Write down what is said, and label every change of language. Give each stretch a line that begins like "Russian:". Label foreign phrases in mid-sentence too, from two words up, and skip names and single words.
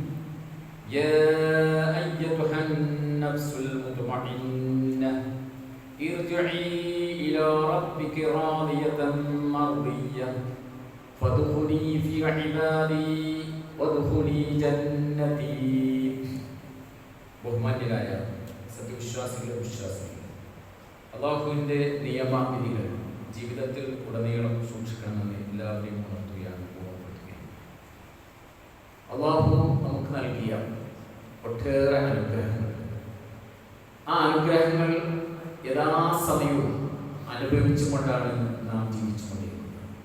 Arabic: يا أيتها النفس المطمئنة ارجعي إلى ربك راضية مرضية فادخلي في عبادي وادخلي جنتي
Malayalam: ബഹുമാന്യരായ സത്യവിശ്വാസികളെ വിശ്വാസികൾ അള്ളാഹുവിൻ്റെ നിയമവിധികൾ ജീവിതത്തിൽ ഉടനീളം സൂക്ഷിക്കണമെന്ന് എല്ലാവരെയും ഉണർത്തുകയാണ് ഓർമ്മപ്പെടുത്തുകയാണ്. അള്ളാഹു നമുക്ക് നൽകിയ ഒട്ടേറെ അനുഗ്രഹങ്ങൾ, ആ അനുഗ്രഹങ്ങൾ യഥാസമയവും അനുഭവിച്ചുകൊണ്ടാണ് നാം ജീവിച്ചുകൊണ്ടിരിക്കുന്നത്.